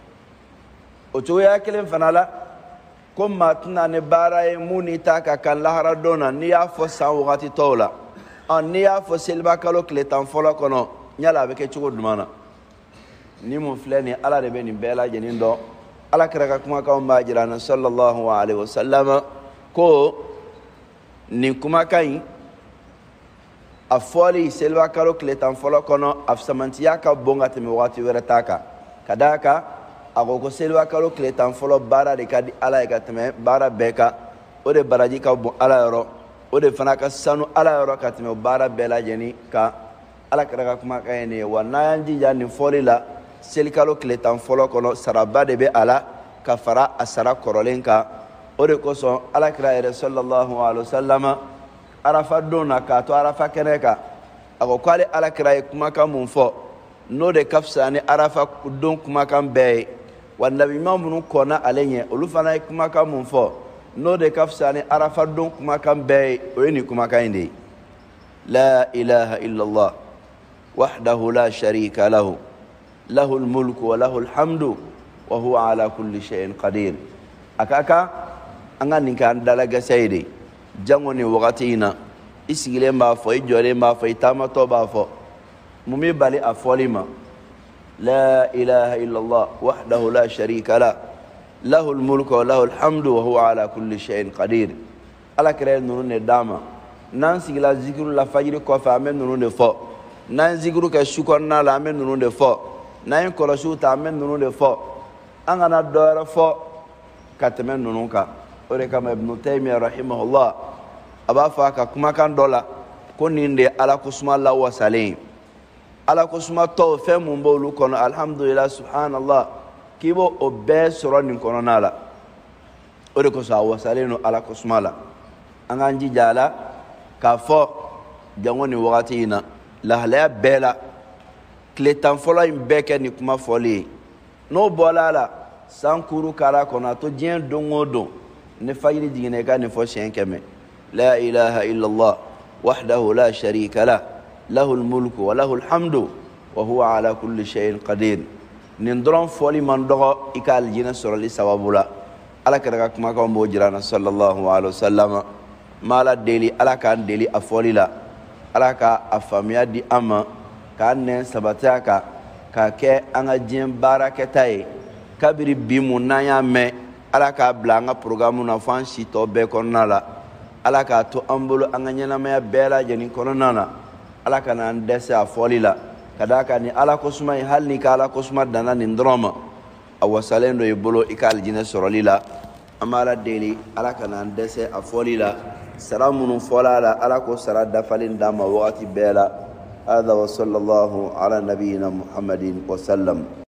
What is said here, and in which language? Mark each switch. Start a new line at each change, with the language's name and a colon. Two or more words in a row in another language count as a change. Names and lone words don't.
Bambara: o cogoya kelen fana la ko maa tɛna ni baara ye mun ni ta ka kan lahara don na n'i y'a fɔ san wagati tɔw la n'i y'a fɔ seliba kalo tile 10 fɔlɔ kɔnɔ yala a bɛ kɛ cogo jumɛn na ni mun filɛ nin ala de bɛ nin bɛɛ lajɛlen dɔn ala kɛra ka kumakanw b'a jira na
Arabic: صلى الله عليه وسلم
Bambara: ko nin kumakan in a fɔli seliba kalo tile 10 fɔlɔ kɔnɔ a samantiya ka bon ka tɛmɛ wagati wɛrɛ ta kan ka d'a kan a ko seliba kalo tile 10 fɔlɔ baara de ka di ala ye ka tɛmɛ baara bɛɛ kan o de baraji ka bon ala yɔrɔ o de fana ka sanu ala yɔrɔ ka tɛmɛ baara bɛɛ lajɛlen kan ala kɛra ka kumakan ye nin ye wa n'an y'an jija nin fɔli la seli kalo tile 10 fɔlɔ kɔnɔ saraba de bɛ a la ka fara a sara kɔrɔlen kan o de kosɔn ala kɛra yɛrɛ
Arabic: صلى الله عليه وسلم
Bambara: arafa don na k'a to arafa kɛnɛ kan a ko k'ale ala kɛra ye kumakan mun fɔ n'o de ka fisa ni arafa don kumakan bɛɛ ye wa nabiɲuman minnu kɔnna ale ɲɛ olu fana ye kumakan mun fɔ n'o de ka fisa ni arafa don kumakan bɛɛ ye o ye nin kumakan in de ye
Arabic: لا إله إلا الله وحده لا شريك له له الملك وله الحمد وهو على كل شيء قدير
Bambara: a ka kan an ka nin kɛ an dalagɛsɛ ye de jango ni wagati in na i sigilen b'a fɔ i jɔlen b'a fɔ i taamatɔ b'a fɔ mun b'i bali a fɔli ma
Arabic: لا إله إلا الله وحده لا شريك له له الملك وله الحمد وهو على كل شيء قدير
Bambara: ala kɛra ninnu de d'a ma n'an sigila zikiru la fajiri kɔfɛ an bɛ ninnu de fɔ n'an ye zikiru kɛ su kɔnɔna la an bɛ ninnu de fɔ n'an ye kɔlɔsiw ta an bɛ ninnu de fɔ an kana dɔ wɛrɛ fɔ ka tɛmɛ ninnu kan o de kama ibnu taymiya rahimahullah a b'a fɔ a ka kumakan dɔ la ko nin de ye ala kosuma lawasalen ye ala kosuma tɔw fɛn mun b'olu kɔnɔ
Arabic: الحمد لله سبحان الله
Bambara: k'i b'o o bɛɛ sɔrɔ nin kɔnɔna la o de kosɔn a wasalen don ala kosuma la an k'an jija a la k'a fɔ jango nin wagati in na lahalaya bɛɛ la tile 10 fɔlɔ in bɛɛ kɛ nin kuma fɔli ye n'o bɔla a la sankuru kara kɔnɔ to diɲɛ don o don ni fajiri jiginna i ka nin fɔ siɲɛ 100
Arabic: لا إله إلا الله وحده لا شريك له له الملك وله الحمد وهو على كل شيء قدير
Bambara: nin dɔrɔn fɔli man dɔgɔ i ka aljinɛ sɔrɔli sababu la ala kɛra ka kumakanw b'o jira na
Arabic: صلى الله عليه وسلم
Bambara: ma ala deli ala k'an deli a fɔli la ala ka a faamuya di an ma k'an nɛn sabati a kan k'a kɛ an ka diɲɛ baarakɛta ye kabiri bi mun n'an y'a mɛn ala k'a bila an ka programme na fo an si tɔ bɛɛ kɔnɔna la ala k'a to an bolo an ka ɲɛnamaya bɛɛ lajɛlen kɔnɔna na ala ka n'an dɛsɛ a fɔli la ka d'a kan ni ala kosuma ye hali ni ka ala kosuma danna nin dɔrɔn ma a wasalen dɔ i bolo i ka alijinɛ sɔrɔli la an b'a ala deli ala ka n'an dɛsɛ a fɔli la sara minnu fɔla a la ala ko sara dafalen d'an ma wagati bɛɛ la
Arabic: هذا وصلى الله على نبينا محمد وسلم